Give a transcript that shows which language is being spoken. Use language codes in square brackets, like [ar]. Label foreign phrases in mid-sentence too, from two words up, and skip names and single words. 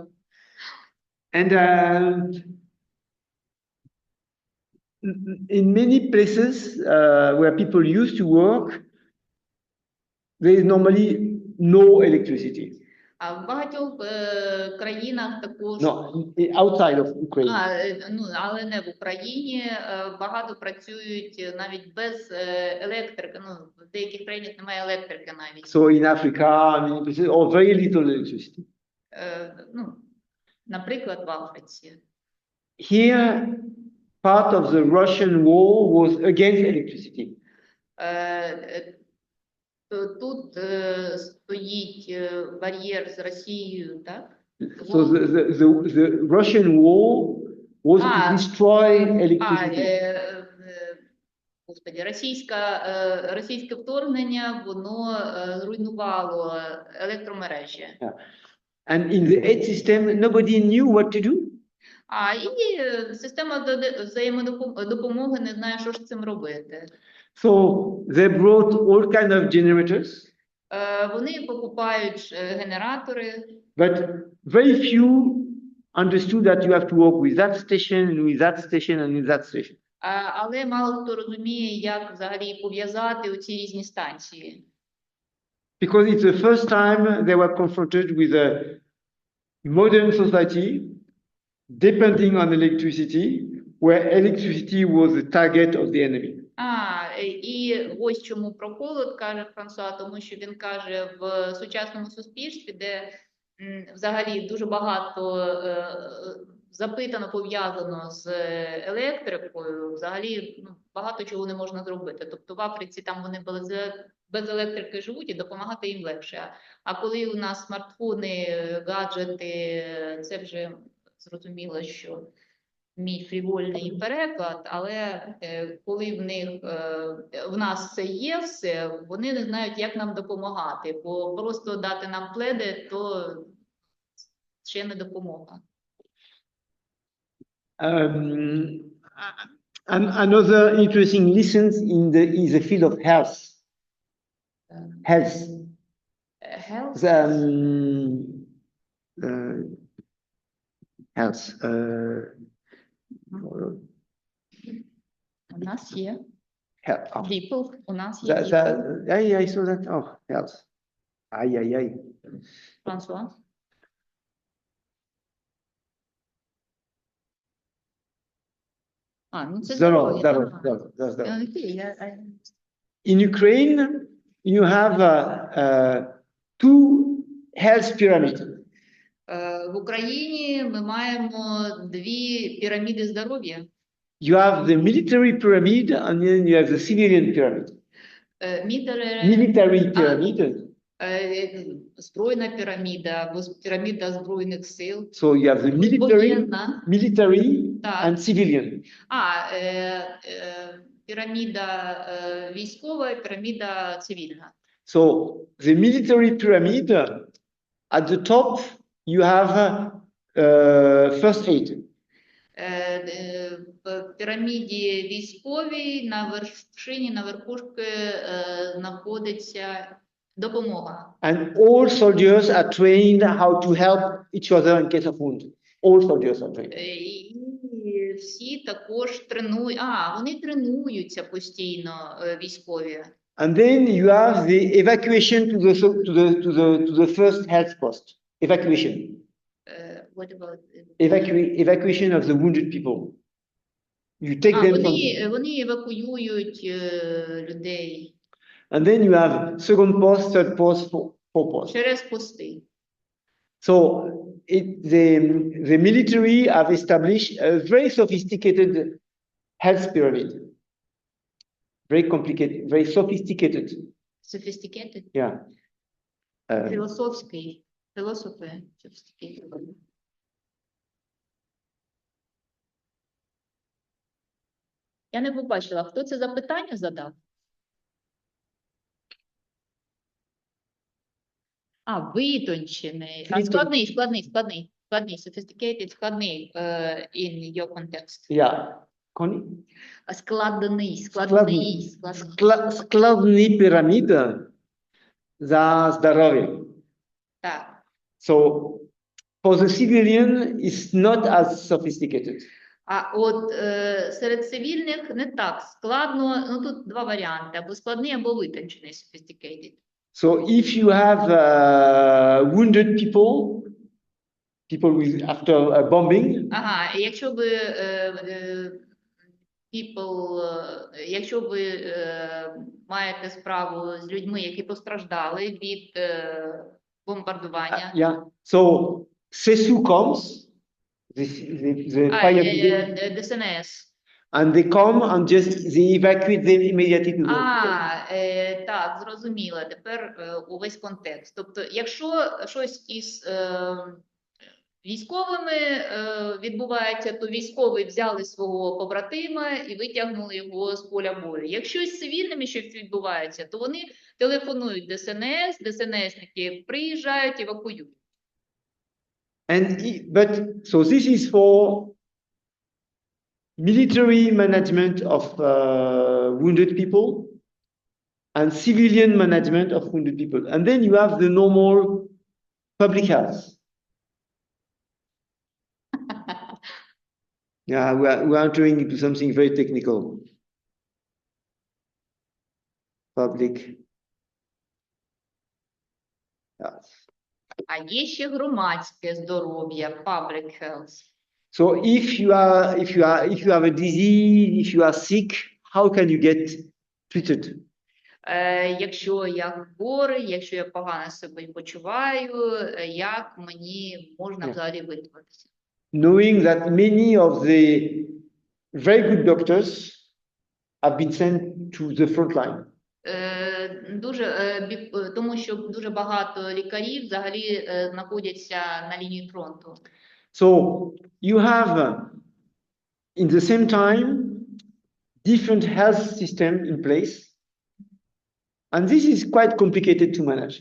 [en] And in many places where people used to work, there is normally no electricity. [uk] А в багатьох країнах також, [en] No, outside of Ukraine. [uk] Але не в Україні, багато працюють навіть без електрики. В деяких країнах немає електрики навіть. [en] So in Africa, many places, or very little electricity. [uk] Наприклад, в Африці. [en] Here, part of the Russian war was against electricity. [uk] Тут стоїть бар'єр з Росією, так? [en] So the Russian war was to destroy electricity. [uk] Господи, російське вторгнення, воно зруйнувало електромережі. [en] And in the aid system, nobody knew what to do. [uk] І система взаємодопомоги не знає, що ж з цим робити. [en] So they brought all kind of generators. [uk] Вони покупають генератори. [en] But very few understood that you have to work with that station and with that station and with that station. [uk] Але мало хто розуміє, як взагалі пов'язати оці різні станції. Because it's the first time they were confronted with a modern society depending on electricity, where electricity was the target of the enemy. І ось чому проколот, каже Франсуа, тому що він каже, в сучасному суспільстві, де взагалі дуже багато запитано пов'язано з електрикою, взагалі багато чого не можна зробити. Тобто в Африці там вони без електрики живуть і допомагати їм легше. А коли у нас смартфони, гаджети, це вже зрозуміло, що мій фрівольний переклад, але коли в нас це є все, вони не знають, як нам допомагати, бо просто дати нам пледи, то ще не допомога. [en] Another interesting lessons is the field of health. Health. Health? Health. [uk] У нас є. [en] Health. People. [uk] У нас є. [en] I saw that. Oh, health. Ay. [uk] Франсуа. Це здоров'я. [en] In Ukraine, you have two health pyramids. [uk] В Україні ми маємо дві піраміди здоров'я. [en] You have the military pyramid and then you have the civilian pyramid. Military pyramid. [uk] Збройна піраміда або піраміда збройних сил. [en] So you have the military and civilian. [uk] Піраміда військова і піраміда цивільна. [en] So the military pyramid, at the top you have first aid. [uk] В піраміді військовій на вершині, на верхушці знаходиться допомога. [en] And all soldiers are trained how to help each other in case of wound. All soldiers are trained. [uk] І всі також тренують, вони тренуються постійно, військові. [en] And then you have the evacuation to the first health post. Evacuation. What about Evacuation of the wounded people. You take them from... [uk] Вони евакуюють людей. [en] And then you have second post, third post, fourth post. [uk] Через пости. [en] So the military have established a very sophisticated health pyramid. Very complicated, very sophisticated. Sophisticated? Yeah. [uk] Філософський. Філософи. [en] Sophisticated. [uk] Я не побачила, хто це запитання задав? Витончений. [en] Складний. Sophisticated, складний in your context. Yeah. Connie? [uk] Складний. Складні піраміди за здоров'я. Так. [en] So for the civilian, it's not as sophisticated. [uk] От серед цивільних не так складно, тут два варіанти, або складний, або витончений, [en] sophisticated. So if you have wounded people with after a bombing. [uk] Якщо ви якщо ви маєте справу з людьми, які постраждали від бомбардування. [en] Yeah. So CESU comes, the fire brigade, ДСНС. and they come and just they evacuate them immediately to [uk] Так, зрозуміло. Тепер увесь контекст. Тобто, якщо щось із військовими відбувається, то військові взяли свого побратима і витягнули його з поля бою. Якщо з цивільними щось відбувається, то вони телефонують ДСНС, ДСНСники приїжджають, евакуюють. [en] So this is for military management of wounded people and civilian management of wounded people. And then you have the normal public health. Yeah, we are entering into something very technical. Public. Yeah. [uk] А є ще громадське здоров'я, [en] public health. So if you have a disease, if you are sick, how can you get treated? [uk] Якщо я хворий, якщо я погано себе почуваю, як мені можна взагалі виправитися? [en] Knowing that many of the very good doctors have been sent to the front line. [uk] Тому що дуже багато лікарів взагалі знаходяться на лінії фронту. [en] So you have in the same time different health systems in place, and this is quite complicated to manage.